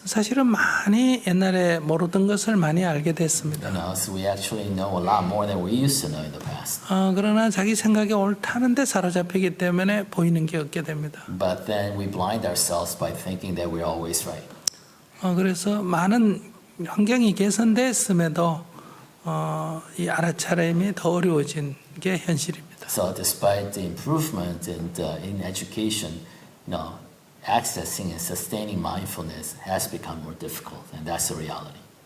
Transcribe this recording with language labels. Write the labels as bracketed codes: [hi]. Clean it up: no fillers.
[ko] 사실은 많이 옛날에 모르던 것을 많이 알게 됐습니다. [en] So we actually know a lot more than we used to know in the past. [ko] 그러나 자기 생각이 옳다는 데 사로잡히기 때문에 보이는 게 없게 됩니다. [en] But then we blind ourselves by thinking that we're always right. [ko] 그래서 많은 환경이 개선됐음에도 이 알아차림이 더 어려워진 게 현실입니다. [en] So despite the improvement in education, accessing and sustaining mindfulness has become more difficult, and that's the reality.